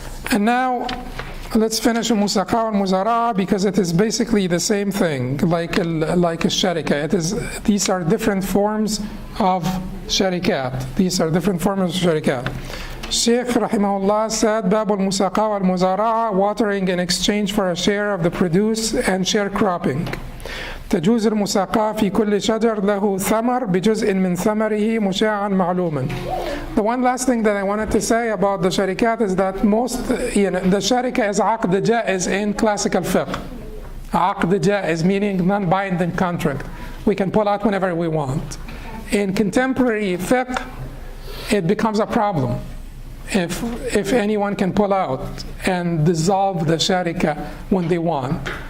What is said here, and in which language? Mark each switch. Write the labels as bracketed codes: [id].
[en] And now, let's finish al-Musaqa wal-Muzara'a, because it is basically the same thing, like al-Sharika. These are different forms of sharikat. These are different forms of sharikat. Sheikh rahimahullah said, Bab al-Musaqa wal-Muzara'a, watering in exchange for a share of the produce and sharecropping. [ar] تجوز المساقاة في كل شجر له ثمر بجزء من ثمره مشاعا معلوما. [en] The one last thing that I wanted to say about the sharikat is that the sharika is aqd jaiz in classical fiqh. Aqd jaiz meaning non-binding contract. We can pull out whenever we want. In contemporary fiqh, it becomes a problem if anyone can pull out and dissolve the sharika when they want.